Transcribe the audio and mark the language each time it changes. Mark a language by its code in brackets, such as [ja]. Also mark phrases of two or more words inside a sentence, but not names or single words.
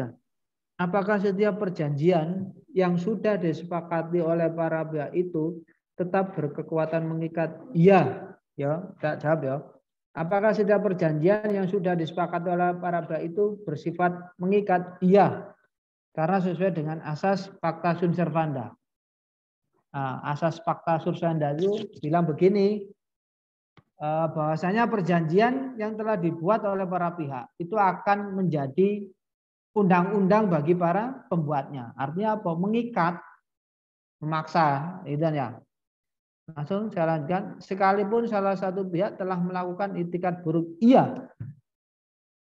[id] Apakah setiap perjanjian yang sudah disepakati oleh para pihak itu tetap berkekuatan mengikat? Iya, ya, tak jawab ya. Apakah setiap perjanjian yang sudah disepakati oleh para pihak itu bersifat mengikat? Iya, karena sesuai dengan asas [la] pacta sunt servanda. [id] Nah, asas [la] pacta sunt servanda [id] itu bilang begini, bahwasanya perjanjian yang telah dibuat oleh para pihak itu akan menjadi undang-undang bagi para pembuatnya. Artinya apa? Mengikat, memaksa, itu ya. Langsung saya lanjutkan, sekalipun salah satu pihak telah melakukan itikat buruk, iya.